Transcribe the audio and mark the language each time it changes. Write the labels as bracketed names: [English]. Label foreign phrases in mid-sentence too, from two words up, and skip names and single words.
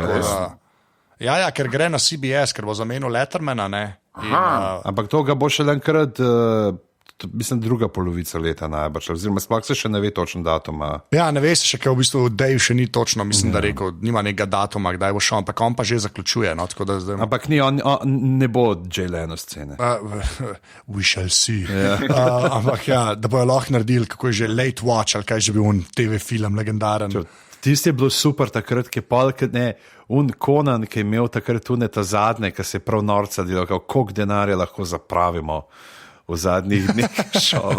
[Slovenian] Ja, ker gre na CBS, ker bo zamenil Lettermana, ne. Ampak to ga bo še enkrat... Mislim, druga polovica leta najbrž, oziroma sploh se še ne ve točno datuma. Ja, ne ve se še, ker v bistvu Dave še ni točno, mislim, da rekel, nima nekega datuma, kdaj bo šel, ampak on pa že zaključuje. No, tako da zdaj... Ampak on ne bo Jay Leno scene. [English] We shall see. Yeah. [Slovenian] Ampak ja, da bojo lahko naredili, kako je že Late Watch, ali kaj že bil un TV film legendaren. Tisti je bilo super takrat, ki je pol, un Conan, ki je imel takrat tune ta zadnje, ki se je prav norca delal, koliko denarja lahko zapravimo v zadnjih dneh šova.